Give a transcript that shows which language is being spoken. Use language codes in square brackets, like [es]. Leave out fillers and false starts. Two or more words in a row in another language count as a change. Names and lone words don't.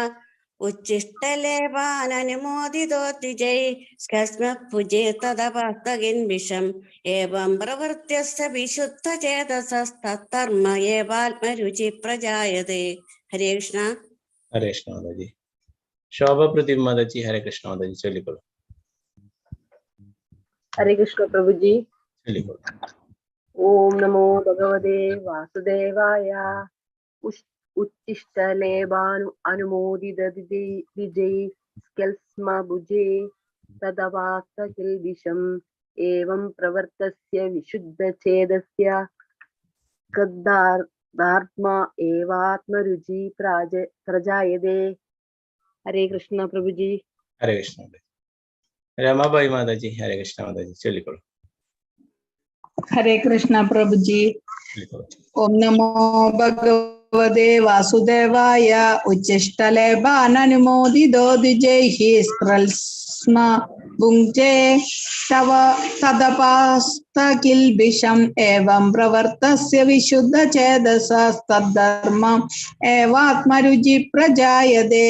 [sa] ഉച്ഛിഷ്ടലേഭാനനുമോദിതോ ദ്വിജൈ സ്കസ്മ ഭുജേ തദപാസ്തകിൽബിഷം ഏവം പ്രവർത്യസ്യ വിശുദ്ധചേതസസ്തദ്ധർമ്മ ഏവാത്മരുചി പ്രജായതേ. [ml] ഹരേ കൃഷ്ണ. ഹരേ കൃഷ്ണ മാതാജി. ശോഭ പ്രദീപ് മാതാജി. ഹരേ കൃഷ്ണ മാതാജി, ചൊല്ലിക്കോളൂ. [hi] हरे कृष्ण प्रभु जी. [ml] ചൊല്ലിക്കോളൂ. [sa] ओम नमो भगवते वासुदेवाय. उच्छिष्टलेभानु अनुमोदित द्विजै स्कल्स्म भुजे तदपास्तकिल्बिषम् एवं प्रवर्तस्य विशुद्धचेतस्य सद्धर्म एवात्मरुचि प्रजायते. [hi] हरे कृष्ण प्रभु जी. [ml] ഹരേ കൃഷ്ണ മാതാജി. രമാബായി മാതാജി. ഹരേ കൃഷ്ണ മാതാജി, ചൊല്ലിക്കോളൂ. ഹരേ കൃഷ്ണ പ്രഭുജി. [sa] ഓം നമോ ഭഗവതേ വാസുദേവായ. ഉച്ഛിഷ്ടലേഭാനനുമോദിതോ ദ്വിജൈഃ സ്കൽസ്മ ഭുഞ്ചേ തദപാസ്തകിൽബിഷം ഏവം പ്രവർത്തസ്യ വിശുദ്ധചേതസാ തദ്ധർമ്മ ഏവാത്മരുചി പ്രജായതേ.